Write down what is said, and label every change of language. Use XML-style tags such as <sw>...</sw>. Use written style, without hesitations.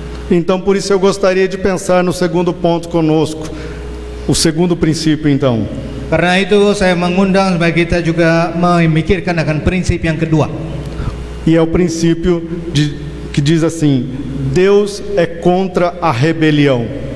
<pt>Então por isso eu gostaria de pensar no segundo ponto conosco, o segundo princípio então.</pt> <id>Karena itu saya mengundang supaya kita juga memikirkan akan prinsip yang kedua.</id> <pt>E é o princípio que diz assim: Deus é contra a rebelião.</pt>